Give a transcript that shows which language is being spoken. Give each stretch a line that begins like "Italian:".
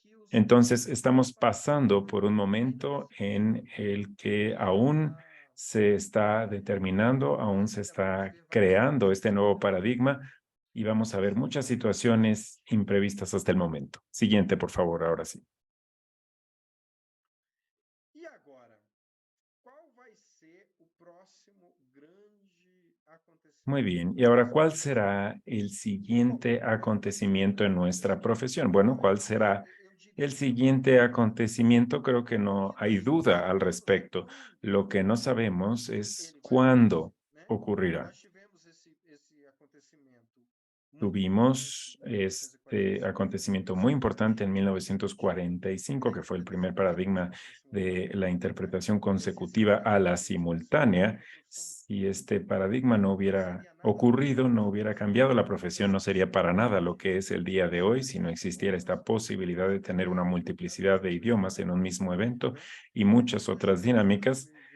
Spanish: Entonces, estamos pasando por un momento en el que aún se está determinando, aún se está creando este nuevo paradigma y vamos a ver muchas situaciones imprevistas hasta el momento. Siguiente, por favor, ahora sí.
Portuguese: E agora, qual vai ser o próximo grande acontecimento?
Spanish: Muy bien. Y ahora, ¿cuál será el siguiente acontecimiento en nuestra profesión? Bueno, ¿cuál será el siguiente acontecimiento? Creo que no hay duda al respecto. Lo que no sabemos es cuándo ocurrirá.
Portuguese: Nós tivemos esse acontecimento muito
Spanish: Tuvimos
Portuguese: importante, quer dizer,
Spanish: este
Portuguese: 45,
Spanish: acontecimiento muy importante en 1945, que fue el primer paradigma de la interpretación consecutiva a la simultánea. Si este paradigma no hubiera ocurrido, no hubiera cambiado, la profesión no sería para nada lo que es el día de hoy, si no existiera esta posibilidad de tener una multiplicidad de idiomas en un mismo evento y muchas otras dinámicas.